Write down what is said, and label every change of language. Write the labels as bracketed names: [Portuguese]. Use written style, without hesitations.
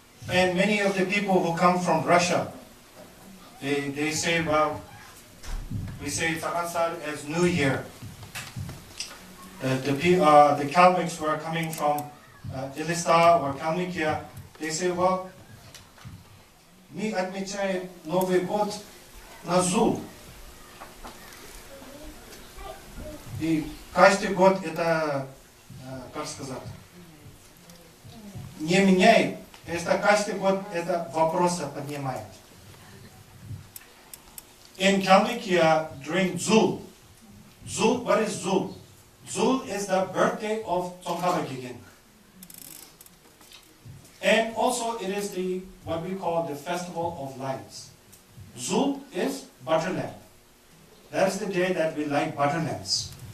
[English] And many of the people who come from Russia, they say, well, we say Tsagan Sar as New Year. The Kalmyks who are coming from Ilista or Kalmykia, they say, well, [Russian] мы отмечаем Новый год на Зул. И каждый год это, как сказать, не меняет, это каждый год это вопросы поднимает. [English] In Kalmykia, during Zul, what is Zul? Zul is the birthday of Tsongkhapa. And also it is the what we call the Festival of Lights. Zul is butter lamp. That is the day that we light butter lamps.